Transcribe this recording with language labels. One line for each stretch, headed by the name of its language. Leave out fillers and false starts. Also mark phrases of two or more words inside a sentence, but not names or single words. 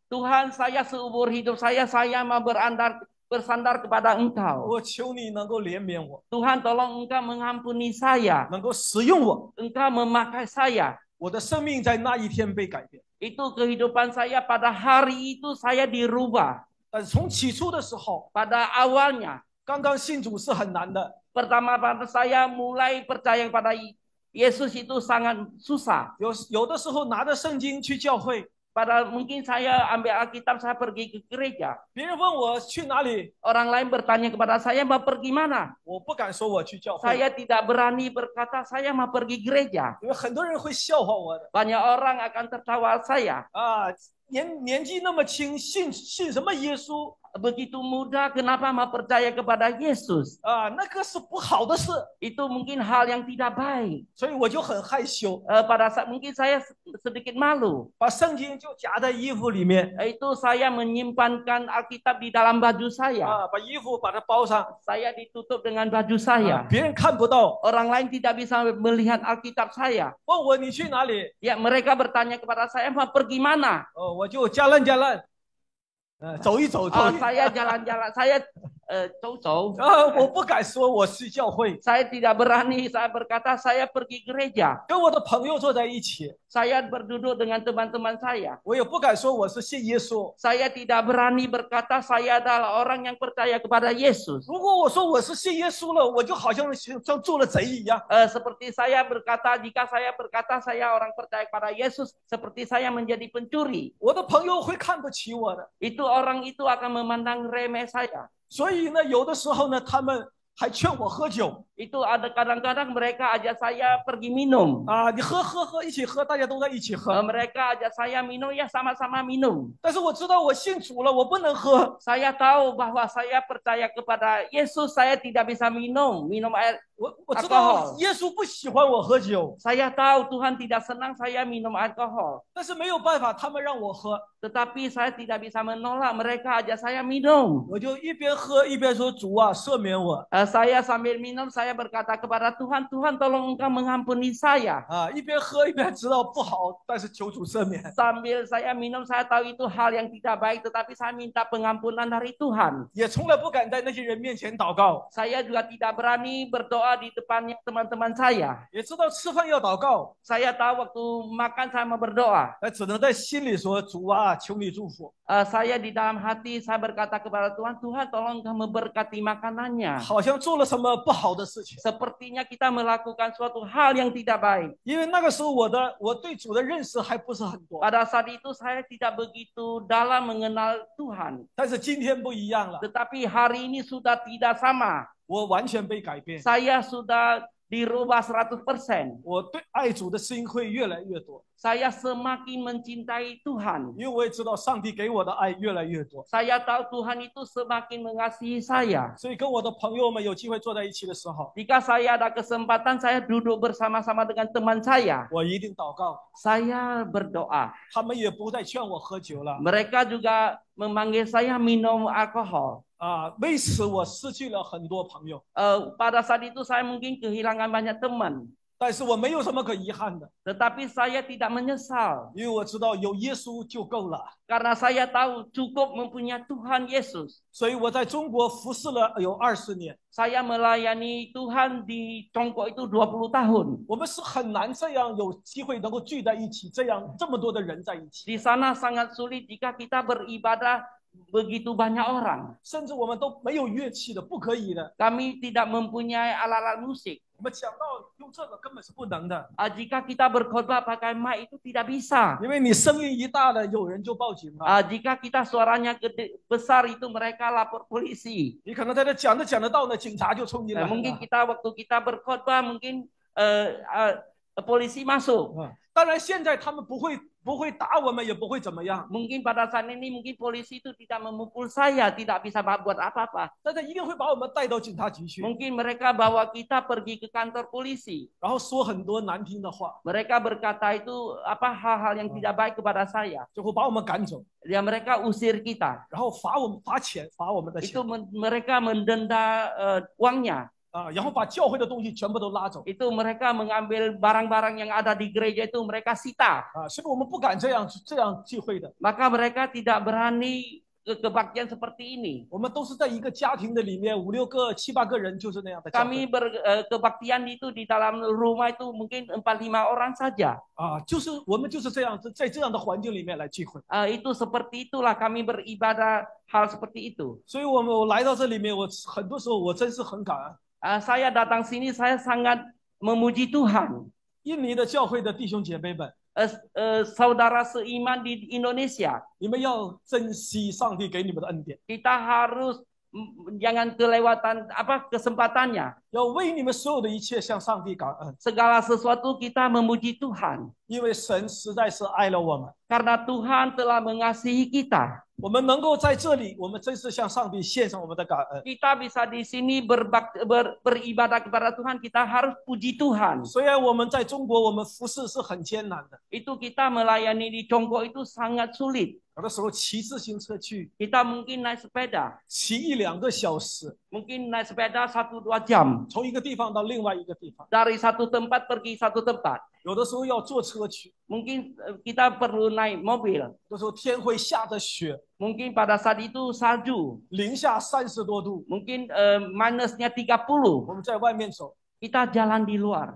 Indonesian: Tuhan, saya seumur hidup saya mau bersandar kepada Engkau.
Chinese: 我求你能够怜悯我，
Indonesian: Tuhan, tolong Engkau mengampuni saya.
Chinese: 能够使用我。
Indonesian: Engkau memakai saya.
Chinese: 我的生命在那一天被改变。
Indonesian: Itu kehidupan saya pada hari itu saya dirubah.
Chinese: 但是从起初的时候，
Indonesian: Pada awalnya,
Chinese: 刚刚信主是很难的，
Indonesian: pertama pada saya mulai percaya kepada Yesus itu sangat susah.
Chinese: 有的时候拿着圣经去教会，
Indonesian: Pada mungkin saya ambil Alkitab, saya pergi ke gereja.
Chinese: 别人问我去哪里，
Indonesian: Orang lain bertanya kepada saya mau pergi mana.
Chinese: 我不敢说我去教会，
Indonesian: Saya tidak berani berkata saya mau pergi gereja.
Chinese: 因为很多人会笑话我的
Indonesian: Banyak orang akan tertawa saya.
Chinese: 啊，年纪那么轻，信什么耶稣
Indonesian: Begitu muda, kenapa mau percaya kepada Yesus?
Chinese: 啊？那个是不好的事，
Indonesian: Itu mungkin hal yang tidak baik.
Chinese: 所以我就很害羞，
Indonesian: Pada saat mungkin saya sedikit malu.
Chinese: 把圣经就夹在衣服里面
Indonesian: Itu saya menyimpankan Alkitab di dalam baju saya.
Chinese: 啊，把衣服把它包上，
Indonesian: Saya ditutup dengan baju 啊 saya.
Chinese: 别人看不到。
Indonesian: Orang lain tidak bisa melihat Alkitab saya.
Chinese: 问我你去哪里？
Indonesian: Ya, mereka bertanya kepada saya mau pergi mana?
Chinese: 我就jalan，走一走，走一走。
Indonesian: Saya jalan-jalan, saya 走-走.
Chinese: 我不敢说我去教会，
Indonesian: Saya tidak berani, saya berkata saya pergi gereja.
Chinese: 跟我的朋友坐在一起，
Indonesian: Saya berduduk dengan teman-teman saya.
Chinese: 我也不敢说我是信耶稣。
Indonesian: Saya tidak berani berkata saya adalah orang yang percaya kepada Yesus.
Chinese: 如果我说我是信耶稣了，我就好像做了贼一样。
Indonesian: Seperti saya berkata, jika saya berkata saya orang percaya kepada Yesus, seperti saya menjadi pencuri.
Chinese: 我的朋友会看不起我的，
Indonesian: Itu orang itu akan memandang remeh saya.
Chinese: 所以呢，有的时候呢，他们还劝我喝酒
Indonesian: Itu ada kadang-kadang mereka ajak saya pergi minum.
Chinese: 啊，你喝，一起喝，大家都在一起喝。
Indonesian: Mereka ajak saya minum, ya sama-sama minum.
Chinese: 但是我知道我信主了，我不能喝。
Indonesian: Saya tahu bahwa saya percaya kepada Yesus, saya tidak bisa minum air.
Chinese: 我知道耶稣不喜欢我喝酒，
Indonesian: Saya tahu Tuhan tidak senang saya minum alkohol.
Chinese: 但是没有办法，他们让我喝，
Indonesian: Tetapi saya tidak bisa menolak, mereka ajak saya minum.
Chinese: 我就一边喝一边说：“主啊，赦免我
Indonesian: Saya sambil minum, saya berkata kepada Tuhan, Tuhan tolong Engkau mengampuni saya. 啊！”
Chinese: 一边喝一边知道不好，但是求主赦免。
Indonesian: Sambil saya minum, saya tahu itu hal yang tidak baik, tetapi saya minta pengampunan dari Tuhan.
Chinese: 也从来不敢在那些人面前祷告，
Indonesian: Saya juga tidak berani berdoa di depannya teman-teman saya.
Chinese: 也知道吃饭要祷告，
Indonesian: Saya tahu waktu makan saya mau berdoa.
Chinese: 但只能在心里说：“主啊，求你祝福。
Indonesian: Saya di dalam hati saya berkata kepada Tuhan, Tuhan tolong Engkau memberkati makanannya.
Chinese: 好像像做了什么不好的事情，
Indonesian: Sepertinya kita melakukan suatu hal yang tidak baik.
Chinese: 因为那个时候我对主的认识还不是很多，
Indonesian: Pada saat itu saya tidak begitu dalam mengenal Tuhan.
Chinese: 但是今天不一样了，
Indonesian: Tetapi hari ini sudah tidak sama.
Chinese: 我完全被改变，
Indonesian: Saya sudah dirubah 100%.
Chinese: 我对爱主的心会越来越多，
Indonesian: Saya semakin mencintai Tuhan.
Chinese: 因为我也知道上帝给我的爱越来越多，
Indonesian: Saya tahu Tuhan itu semakin mengasihi saya.
Chinese: 所以跟我的朋友们有机会坐在一起的时候，
Indonesian: Jika saya ada kesempatan, saya duduk bersama-sama dengan teman saya.
Chinese: 我一定祷告，
Indonesian: Saya berdoa.
Chinese: 他们也不再劝我喝酒了
Indonesian: Mereka juga memanggil saya minum alkohol.
Chinese: 啊，为此我失去了很多朋友，
Indonesian: Pada saat itu saya mungkin kehilangan banyak teman.
Chinese: 但是我没有什么可遗憾的，
Indonesian: Tetapi saya tidak menyesal.
Chinese: 因为我知道有耶稣就够了。
Indonesian: Karena saya tahu cukup mempunyai Tuhan Yesus.
Chinese: 所以我在中国服侍了有20年，
Indonesian: Saya melayani Tuhan di Congkok itu 20 tahun.
Chinese: 我们是很难这样有机会能够聚在一起，这么多的人在一起，
Indonesian: Di sana sangat sulit jika kita beribadah begitu banyak orang.
Chinese: 甚至我们都没有乐器的，不可以的。
Indonesian: Kami tidak mempunyai alat-alat musik.
Chinese: 我们讲到用这个根本是不能的，
Indonesian: Jika kita berkhotbah pakai mic itu tidak bisa.
Chinese: 因为你声音一大了，有人就报警了。
Indonesian: Jika kita suaranya gede, besar itu mereka lapor polisi.
Chinese: 你可能在这讲着到呢，警察就冲进来了。
Indonesian: Mungkin waktu kita berkhotbah mungkin polisi masuk.
Chinese: 当然，现在他们不会打我们，也不会怎么样。
Indonesian: Mungkin pada saat ini mungkin polisi itu tidak memukul saya, tidak bisa buat apa-apa.
Chinese: 但是一定会把我们带到警察局去，
Indonesian: Mungkin mereka bawa kita pergi ke kantor polisi.
Chinese: 然后说很多难听的话，
Indonesian: Mereka berkata itu hal-hal yang tidak baik kepada saya.
Chinese: 就会把我们赶走，
Indonesian: Dan mereka usir kita.
Chinese: 然后罚我们的钱
Indonesian: Itu mereka mendenda uangnya.
Chinese: 啊，然后把教会的东西全部都拉走
Indonesian: Itu mereka mengambil barang-barang yang ada di gereja itu mereka sita.
Chinese: 啊，所以我们不敢这样聚会的。
Indonesian: Maka mereka tidak berani kebaktian seperti ini.
Chinese: 我们都是在一个家庭的里面，5、6个、7、8个人，就是那样的教
Indonesian: Kami
Chinese: 会
Indonesian: kebaktian itu di dalam rumah itu mungkin 4-5 orang saja.
Chinese: 啊，我们就是这样子，在这样的环境里面来聚会。
Indonesian: Itu seperti itulah kami beribadah hal seperti itu.
Chinese: 所以我来到这里面，我很多时候我真是很感恩。
Indonesian: Saya datang sini saya sangat memuji Tuhan.
Chinese: 印尼的教会的弟兄姐妹们，
Indonesian: Saudara seiman di Indonesia,
Chinese: 你们要珍惜上帝给你们的恩典，
Indonesian: kita harus jangan kelewatan kesempatannya.
Chinese: 要为你们所有的一切向上帝感恩，
Indonesian: Segala sesuatu kita memuji Tuhan.
Chinese: 因为神实在是爱了我们。
Indonesian: Karena Tuhan telah mengasihi kita.
Chinese: 我们能够在这里，我们真是向上帝献上我们的感恩。
Indonesian: Kita bisa di sini beribadah kepada Tuhan, kita harus puji Tuhan.
Chinese: 虽然我们在中国，我们服侍是很艰难的，
Indonesian: Itu kita melayani di Congkok itu sangat sulit.
Chinese: 有的时候骑自行车去，
Indonesian: Kita mungkin naik sepeda,
Chinese: 骑1、2个小时，
Indonesian: mungkin naik sepeda 1-2 jam.
Chinese: 从一个地方到另外一个地方，
Indonesian: Dari satu tempat pergi satu tempat.
Chinese: 有的时候要坐车去，
Indonesian: Mungkin kita perlu naik mobil.
Chinese: 有的时候天会下着雪，
Indonesian: Mungkin pada saat itu salju.
Chinese: 零下30多度，
Indonesian: Mungkin minusnya 30.
Chinese: 我们在外面走，
Indonesian: Kita jalan di luar.